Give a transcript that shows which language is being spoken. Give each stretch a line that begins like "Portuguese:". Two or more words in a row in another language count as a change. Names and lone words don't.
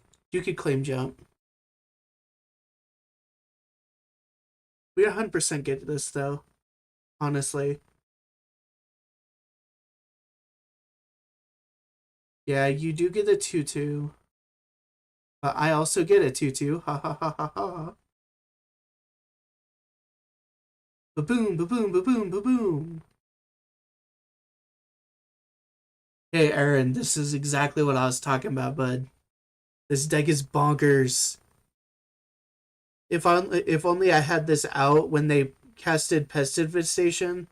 English: You could claim jump. We 100% get this though, honestly. Yeah, you do get a 2/2. But I also get a 2/2. Ha ha ha ha ha. Ba boom, ba boom, ba boom, ba boom. Hey Aaron, this is exactly what I was talking about, bud. This deck is bonkers. If only I had this out when they casted Pest Infestation.